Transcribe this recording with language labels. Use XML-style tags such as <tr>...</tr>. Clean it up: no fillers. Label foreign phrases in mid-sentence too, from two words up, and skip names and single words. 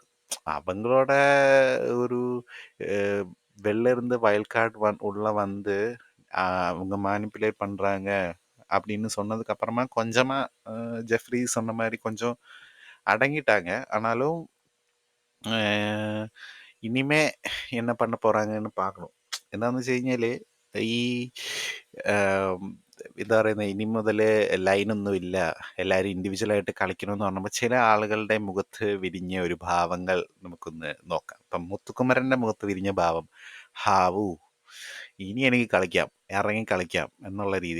<ta>அவங்களோட ஒரு வெளில இருந்து</ta> <en>wild card</en> <ta>உள்ள வந்து அவங்க மேனிப்புலேட் பண்ணுறாங்க அப்படின்னு சொன்னதுக்கு அப்புறமா கொஞ்சமா ஜெஃப்ரி சொன்ன மாதிரி கொஞ்சம் அடங்கிட்டாங்க. ஆனாலும் ഇനിമേ என்ன பண்ண போறாங்கன்னு பார்க்கணும்.</ta> <ml>എന്താണെന്ന് വെച്ച് കഴിഞ്ഞാൽ ഈ എന്താ പറയുന്നത്, ഇനി മുതൽ ലൈനൊന്നും ഇല്ല, എല്ലാവരും ഇൻഡിവിജ്വലായിട്ട് കളിക്കണമെന്ന് പറഞ്ഞപ്പോൾ ചില ആളുകളുടെ മുഖത്ത് വിരിഞ്ഞ ഒരു ഭാവങ്ങൾ നമുക്കൊന്ന് നോക്കാം. ഇപ്പം മുത്തുക്കുമരൻ്റെ മുഖത്ത് വിരിഞ്ഞ ഭാവം, ഹാവൂ ഇനി എനിക്ക് കളിക്കാം, ഇറങ്ങി കളിക്കാം എന്നുള്ള രീതി.</ml>